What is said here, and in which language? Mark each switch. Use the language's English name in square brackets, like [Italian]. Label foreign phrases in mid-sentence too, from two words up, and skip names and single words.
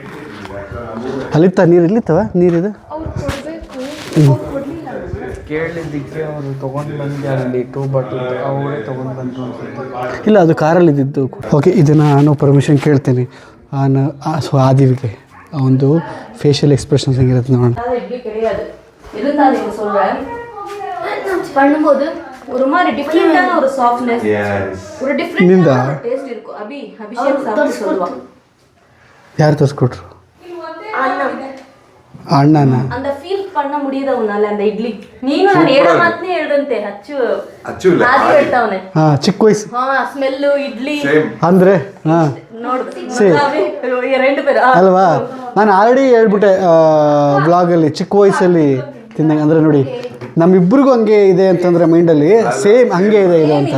[Kannada] ಅಲ್ಲಿತ್ತ ನೀರಿಲ್ಲಿತ್ತವ? ನೀರಿದೆ ಕೇಳಿದ್ದಕ್ಕೆ ಅವರು ತೊಗೊಂಡು ಬಂದು ಅಲ್ಲಿ 2 ಬಾಟಲ್ ಅವರೇ ತೊಗೊಂಡು ಬಂದರು ಅನ್ಸುತ್ತೆ. ಇಲ್ಲ, ಅದು ಕಾರಲ್ಲಿ ಇದ್ದಿದ್ದು. ಓಕೆ, ಇದನ್ನು ನಾನು ಪರ್ಮಿಷನ್ ಕೇಳ್ತೀನಿ ಆದಿವಿಗೆ. ಆ ಒಂದು [English] facial expressions [Kannada] ಹೆಂಗಿರುತ್ತೆ ನೋಡೋಣ. [Tamil] இட்லி கிடையாது இருந்தாலும் நீங்க சொல்றேன் பண்ணும்போது ஒரு மாதிரி டிஃபரெண்டான ஒரு சாஃப்ட்னஸ் ஒரு டிஃபரெண்டான டேஸ்ட் இருக்கும். அபிஷேக் சாப்பிட்டு சொல்லுவாங்க. [Kannada] ಯಾರು ತರಿಸ್ಕೊಟ್ರು? ಅಣ್ಣನ [Tamil] அந்த ஃபீல் பண்ண முடியுதா உன்னால அந்த [Kannada] ಇಡ್ಲಿ ನೀನು ನಾನು ಹೇಳೋ ಮಾತನೇ ಹೇಳ್ದಂತೆ ಅಚ್ಚು ಆದಿ ಹೇಳ್ತಾವನೆ. ಚಿಕ್ಕ ವಯಸ್ಸು ಸ್ಮೆಲ್ ಇಡ್ಲಿ ಅಂದರೆ ನೋಡು ಎರಡು ಪೇರು ಅಲ್ವಾ. ನಾನು ಆಲ್ರೆಡಿ ಹೇಳ್ಬಿಟ್ಟೆ ಬ್ಲಾಗಲ್ಲಿ ಚಿಕ್ಕ ವಯಸ್ಸಲ್ಲಿ ತಿಂದಂಗೆ. ಅಂದರೆ ನೋಡಿ ನಮ್ಮಿಬ್ರಿಗೂ ಹಂಗೆ ಇದೆ ಅಂತಂದರೆ ಮೈಂಡಲ್ಲಿ ಸೇಮ್ ಹಂಗೆ ಇದೆ ಇದು ಅಂತ